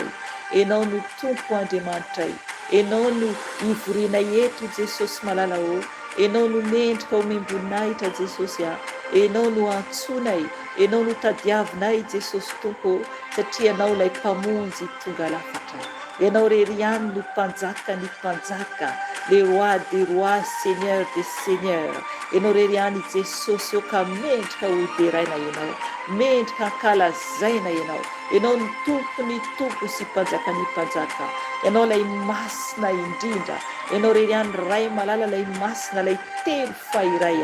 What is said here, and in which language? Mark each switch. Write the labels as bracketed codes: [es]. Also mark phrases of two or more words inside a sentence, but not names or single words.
[mg] Ianao no Tompo Andriamanitra, ianao no ivorianay eto Jesosy malala ianao no mendrika ho miamboninahitra Jesosy ianao no antsonay, ianao no tadiavinay Jesosy Tompo satria ianao ilay mpamonjy tonga lafatra. Ianao rery ihany no mpanjaka ny mpanjaka, [fr] le roi des rois, seigneur des seigneurs. [mg] Ianao rery ihany Jesosy ka mendrika ho deraina ianao, mendrika ankalazaina ianao. Ianao ny Tompo sy mpanjaka ny mpanjaka. Ianao lay masina indrindra. Ianao rery ihany ray malala lay masina, lay telo fahiray.